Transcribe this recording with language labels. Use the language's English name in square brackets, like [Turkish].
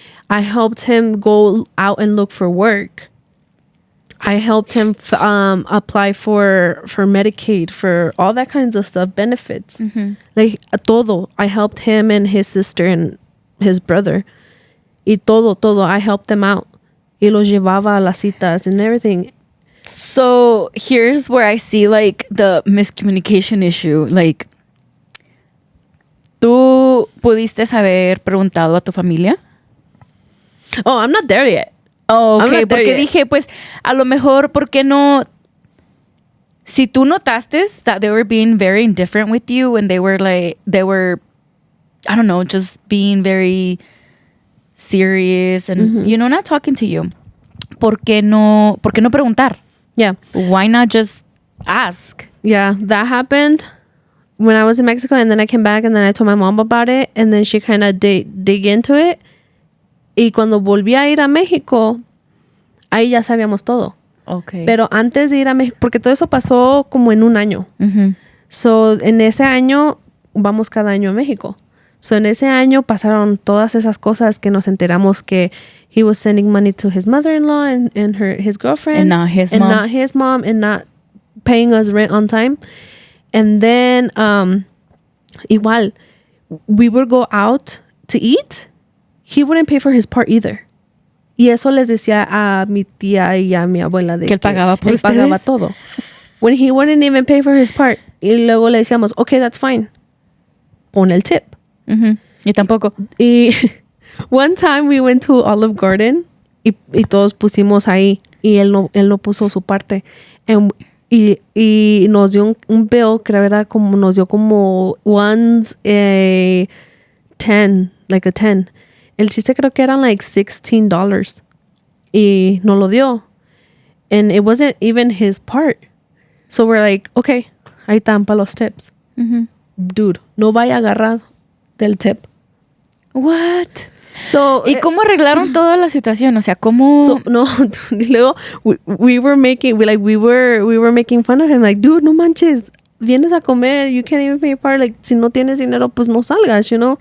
[English] I helped him go out and look for work. I helped him apply for Medicaid, for all that kinds of stuff, benefits. Like, todo. I helped him and his sister and his brother. Y todo. I helped them out. [Spanish] Y los llevaba a las citas and everything. [English] So here's where I see like the miscommunication issue. [Spanish] Like, ¿tú pudiste haber preguntado a tu familia? [English] Oh, I'm not there yet. Oh, okay. [Spanish] Porque dije, pues, a lo mejor, ¿por qué no? [English] Si tú notaste that they were being very indifferent with you and they were, I don't know, just being very serious and, you know, not talking to you. [Spanish] ¿Por qué no preguntar? [English] Yeah. Why not just ask? Yeah, that happened when I was in Mexico, and then I came back and then I told my mom about it, and then she kind of dig into it. [Spanish] Y cuando volví a ir a México, ahí ya sabíamos todo. [English] Okay. [Spanish] Pero antes de ir a México, porque todo eso pasó como en un año. So, en ese año, vamos cada año a México. So, en ese año pasaron todas esas cosas que nos enteramos que he was sending money to his mother-in-law and his girlfriend. [English] And not his mom. And not his mom, and not paying us rent on time. And then, igual, we would go out to eat. He wouldn't pay for his part either. [Spanish] Y eso les decía a mi tía y a mi abuela de que él pagaba por él pagaba ustedes. todo. [English] When he wouldn't even pay for his part. [Spanish] Y luego le decíamos, okay, that's fine. Pon el tip. Y tampoco. Y one time we went to Olive Garden y todos pusimos ahí y él no puso su parte. Y nos dio un bill, creo era como, nos dio como ones a 10, like a 10. El chiste creo que eran like $16 y no lo dio. [English] And it wasn't even his part. [Spanish] So we're like, okay, ahí están para los tips. Dude, no vaya a agarrar del tip. [English] What? So, [Spanish] ¿Y cómo arreglaron toda la situación? O sea, ¿cómo? [English] So, no, dude, y luego we were making fun of him, like, dude, no manches, vienes a comer, you can't even pay your part, like, si no tienes dinero, pues no salgas, you know?